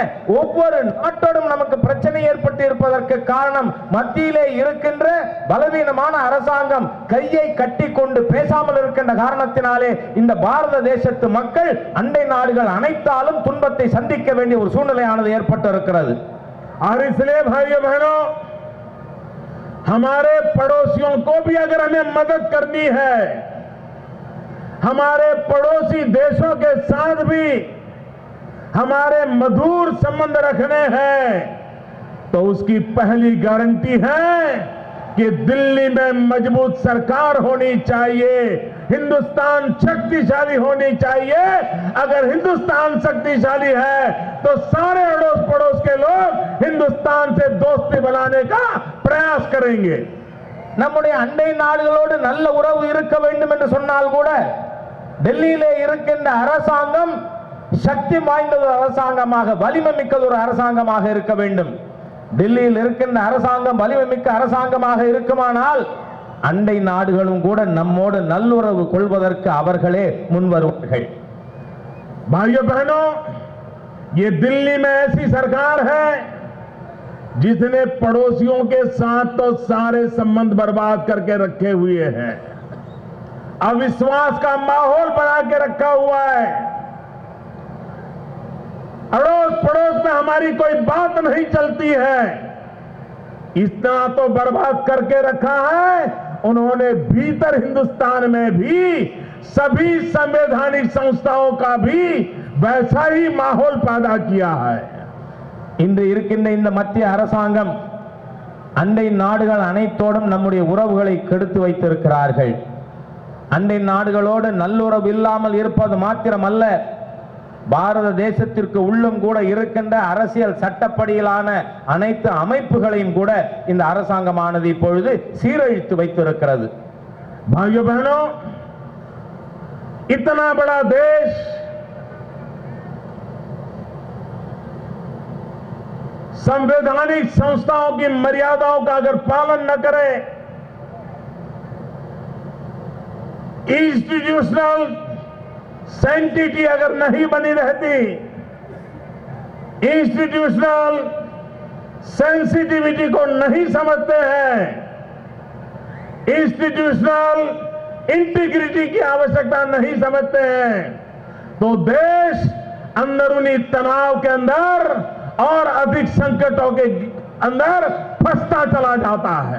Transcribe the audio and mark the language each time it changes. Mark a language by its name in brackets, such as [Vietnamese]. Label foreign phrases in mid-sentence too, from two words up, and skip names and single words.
[Tamil] ஒவ்வொரு நாட்டோடும் நமக்கு பிரச்சனை ஏற்பட்டு இருப்பதற்கு காரணம் மத்தியிலே இருக்கின்ற பலவீனமான அரசாங்கம் கையை கட்டி கொண்டு பேசாமல் இருக்கின்ற காரணத்தினாலே இந்த பாரத தேசத்து மக்கள் அண்டை நாடுகள் அனைத்தாலும் துன்பத்தை சந்திக்க வேண்டிய ஒரு சூழ்நிலையானது ஏற்பட்டு இருக்கிறது. [Hindi] और इसलिए भाइयों बहनों, हमारे पड़ोसियों को भी अगर हमें मदद करनी है, हमारे पड़ोसी देशों के साथ भी हमारे मधुर संबंध रखने हैं, तो उसकी पहली गारंटी है कि दिल्ली में मजबूत सरकार होनी चाहिए, हिंदुस्तान शक्तिशाली होनी चाहिए। अगर हिंदुस्तान शक्तिशाली है तो सारे अड़ोस पड़ोस के लोग हिंदुस्तान से दोस्ती बनाने का प्रयास करेंगे। [Tamil] நம்முடைய அண்டை நாடுகளோடு நல்ல உறவு இருக்க வேண்டும் என்று சொன்னால் கூட டெல்லியிலே இருக்கின்ற அரசாங்கம் சக்தி வாய்ந்த ஒரு அரசாங்கமாக, வலிமை மிக்க ஒரு அரசாங்கமாக இருக்க வேண்டும். டெல்லியில் இருக்கின்ற அரசாங்கம் வலிமை மிக்க அரசாங்கமாக இருக்குமானால் அண்டை நாடுகளும் கூட நம்மோடு நல்லுறவு கொள்வதற்கு அவர்களே முன்வருவார்கள். [Hindi] भाइयों बहनों, ये दिल्ली में ऐसी सरकार है जिसने पड़ोसियों के साथ तो सारे संबंध बर्बाद करके रखे हुए हैं, अविश्वास का माहौल बना के रखा हुआ है। अड़ोस पड़ोस में हमारी कोई बात नहीं चलती है, इतना तो बर्बाद करके रखा है। उन्होंने भीतर हिंदुस्तान में भी सभी संवैधानिक संस्थाओं का भी वैसा ही माहौल पैदा किया है. [Tamil] இன்று இருக்கின்ற இந்த மத்திய அரசாங்கம் அண்டை நாடுகள் அனைத்தோடும் நம்முடைய உறவுகளை கெடுத்து வைத்திருக்கிறார்கள். அண்டை நாடுகளோடு நல்லுறவு இல்லாமல் இருப்பது மாத்திரமல்ல, பாரத தேசத்திற்கு உள்ளும் கூட இருக்கின்ற அரசியல் சட்டப்படியிலான அனைத்து அமைப்புகளையும் கூட இந்த அரசாங்கமானது இப்பொழுது சீரழித்து வைத்திருக்கிறது. [Hindi] भाइयों बहनों, इतना बड़ा देश संवैधानिक संस्थाओं की मर्यादाओं का अगर पालन न करे, [English] institutional sanctity [Hindi] अगर नहीं बनी रहती, [English] institutional sensitivity [Hindi] को नहीं समझते हैं, [English] institutional integrity [Hindi] की आवश्यकता नहीं समझते हैं, तो देश अंदरूनी तनाव के अंदर और अधिक संकटों के अंदर फंसता चला जाता है.